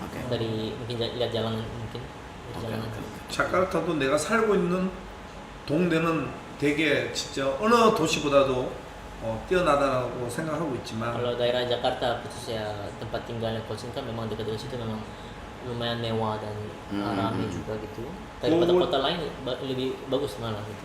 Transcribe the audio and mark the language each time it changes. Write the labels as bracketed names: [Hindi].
[Indonesian] Dari mungkin lihat jalanan mungkin dari jalanan. [Korean] 자카르타도 내가 살고 있는 동네는 되게 진짜 어느 도시보다도 뛰어나다라고 생각하고 있지만 [Indonesian] Kalau daerah Jakarta khususnya tempat tinggalnya Coach kan memang dekat dengan situ memang lumayan mewah dan ramai juga gitu. Daripada Oh. kota lain lebih bagus malah gitu.